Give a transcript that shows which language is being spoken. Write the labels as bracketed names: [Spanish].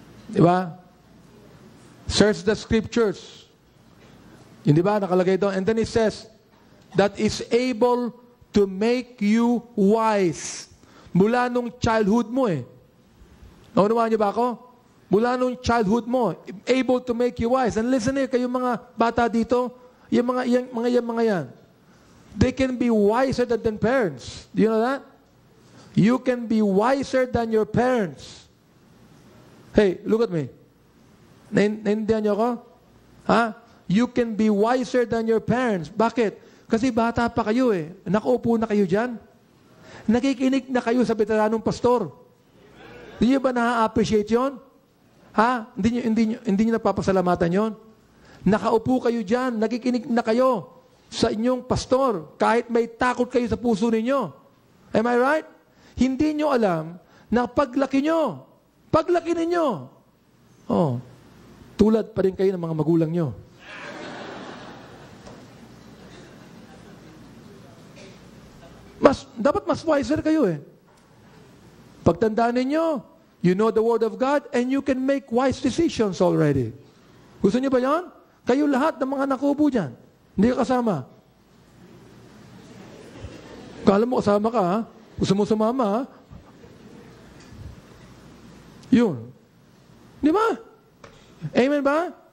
[Filipino] Diba? [English] Search the scriptures. [Filipino] Yun, diba? Nakalagay doon. [English] And then it says, that is able to make you wise. [Filipino] Mula nung childhood mo eh. Naunawaan niyo ba ako? Mula nung [English] childhood mo, able to make you wise. And listen here, [Filipino] kayong mga bata dito, yung mga yan. [English] They can be wiser than parents. Do you know that? You can be wiser than your parents. Hey, look at me. [Filipino] Naintindihan niyo ako? [English] You can be wiser than your parents. [Filipino] Bakit? Kasi bata pa kayo eh. Nakaupo na kayo dyan. Nakikinig na kayo sa veteranong pastor. Hindi niyo ba na-appreciate yun? Hindi niyo napapasalamatan yun? Nakaupo kayo dyan. Nakikinig na kayo sa inyong pastor. Kahit may takot kayo sa puso ninyo. [English] Am I right? [Filipino] Hindi niyo alam na paglaki ninyo, tulad pa rin kayo ng mga magulang nyo. Dapat mas wiser kayo eh. Pagtandaan ninyo, [English] you know the Word of God and you can make wise decisions already. [Filipino] Gusto niyo ba yan? Kayo lahat ng mga nakupo dyan. Hindi ka kasama. Kala mo kasama ka, ha? Gusto mo sumama, ha? Yun. Di ba? Amen ba?